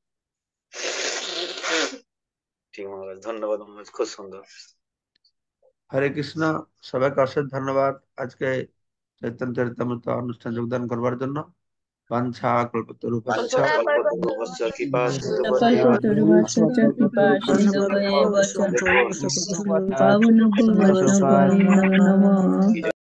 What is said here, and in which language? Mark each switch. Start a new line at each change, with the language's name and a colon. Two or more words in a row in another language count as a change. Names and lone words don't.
Bangla: ঠিক মহারাজ, ধন্যবাদ মহারাজ, খুব সুন্দর। হরে কৃষ্ণ। সবাইকে অশেষ ধন্যবাদ আজকে চৈতন্য চরিতামৃত অনুষ্ঠান যোগদান করবার জন্য।
Sanskrit: বাঞ্ছা কল্পতরুভ্যশ্চ বাঞ্ছাকল্পতরুভ্যশ্চ কৃপা সিন্ধুভ্যেব কল্পতরুভ্যশ্চ কৃপা সিন্ধুভ্যেব চ পতিতানাং পাবনেভ্যো বৈষ্ণবেভ্যো নমো নমঃ।